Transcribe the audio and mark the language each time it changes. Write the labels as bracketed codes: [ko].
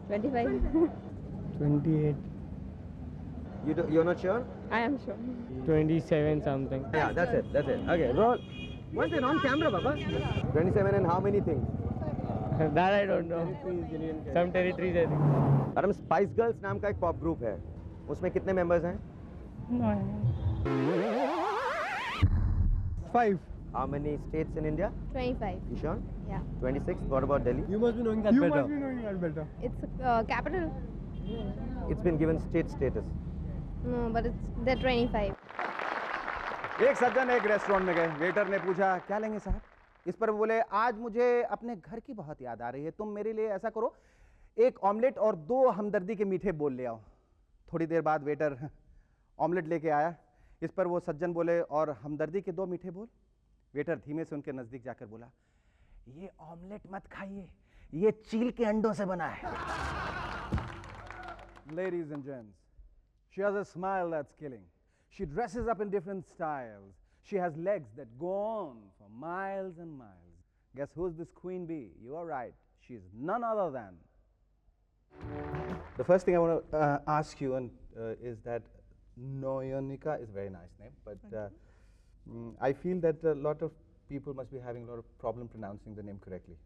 [en] 25. 28. You're not sure? I am sure. 27 something. Yeah, that's it. That's it. Okay, roll. What's it on camera, Baba? 27 and how many things? That I don't know. Some territories I think. [hi] Madam, spice girls नाम का एक pop group है, उसमें कितने members हैं? [en] No. 5. How many states in India? 25. You sure? Yeah. 26. What about Delhi? You must be knowing that better. You must be knowing that better. It's capital. It's been given state status. No, but they're 25. [hi] एक सज्जन एक restaurant में गए। Waiter ने पूछा, क्या लेंगे साहब? इस पर बोले, आज मुझे अपने घर की बहुत याद आ रही है, तुम मेरे लिए ऐसा करो, एक ऑमलेट और 2 हमदर्दी के मीठे बोल ले आओ। थोड़ी देर बाद वेटर ऑमलेट लेके आया। इस पर वो सज्जन बोले, और हमदर्दी के 2 मीठे बोल। वेटर धीमे से उनके नजदीक जाकर बोला, ये ऑमलेट मत खाइए, ये चील के अंडों से बना है। [en] Ladies and gents, she has a smile that's killing. She dresses up in different styles. She has legs that go on for miles and miles. Guess who's this queen bee? You are right. She is none other than. The first thing I want to ask you is that Noyonika is a very nice name, but I feel that a lot of people must be having a lot of problem pronouncing the name correctly.